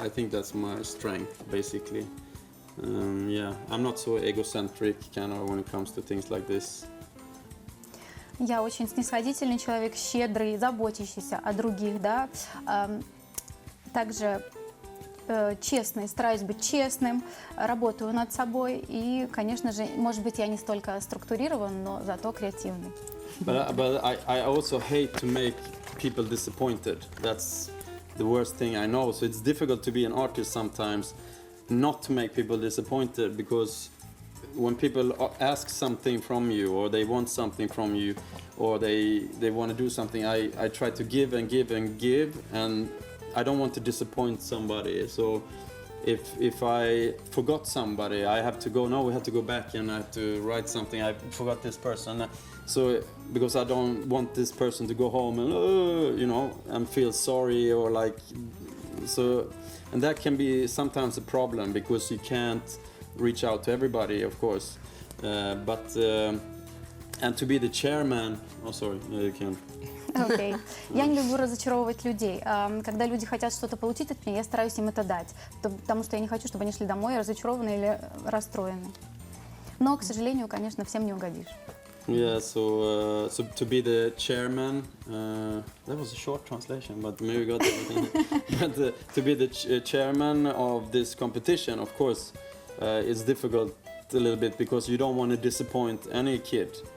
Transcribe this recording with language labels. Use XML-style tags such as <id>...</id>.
<en>I think that's my strength, basically. Yeah, I'm not so egocentric kind of when it comes to things like this.</en> <ru>Я очень снисходительный человек, щедрый, заботящийся о других, да. Также честный, стараюсь быть честным, работаю над собой и, конечно же, может быть, я не столько структурирован, но зато креативный.</ru> <en>But I also hate to make people disappointed. That's the worst thing I know. So it's difficult to be an artist sometimes, not to make people disappointed, because when people ask something from you, or they want something from you, or they want to do something, I try to give and give and give, and I don't want to disappoint somebody. So if I forgot somebody, I have to go, no, we have to go back and I have to write something. I forgot this person. So because I don't want this person to go home and, you know, and feel sorry or like, so, and that can be sometimes a problem because you can't reach out to everybody, of course. And to be the chairman, oh sorry, you can.</en> <ru>Окей. Я не люблю разочаровывать людей. Когда люди хотят что-то получить от меня, я стараюсь им это дать, потому что я не хочу, чтобы они шли домой разочарованы или расстроены. Но, к сожалению, конечно, всем не угодишь.</ru> <en>Yeah, so to be the chairman, that was a short translation, but maybe we got everything. But to be the chairman of this competition, of course, it's difficult a little bit because you don't want to disappoint any kid.</en>